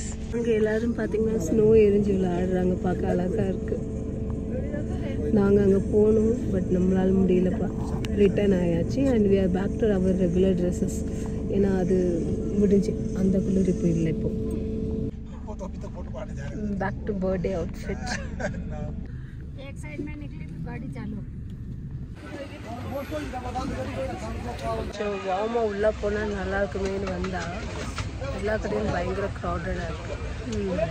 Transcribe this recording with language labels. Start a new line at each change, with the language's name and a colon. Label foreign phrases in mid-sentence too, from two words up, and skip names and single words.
Tamil: அங்கே எல்லோரும் பார்த்தீங்கன்னா ஸ்னோ எரிஞ்சு விளையாடுறாங்க. பார்க்க அழகாக இருக்குது. நாங்கள் அங்கே போனோம், பட் நம்மளால் முடியலப்பா. ரிட்டர்ன் ஆயாச்சு.
English: and we are back to our regular dresses.
Tamil: ஏன்னா அது முடிஞ்சு அந்த குளிர் இப்போ இல்லை.
English: இப்போ back to birthday outfit.
Hindi: एक साइड में निकली तो गाड़ी चालू.
Tamil: வாமா உள்ளே போனால் நல்லா இருக்குமேனு வந்தால் எல்லா கடையும் பயங்கர க்ரௌடடாக இருக்குது.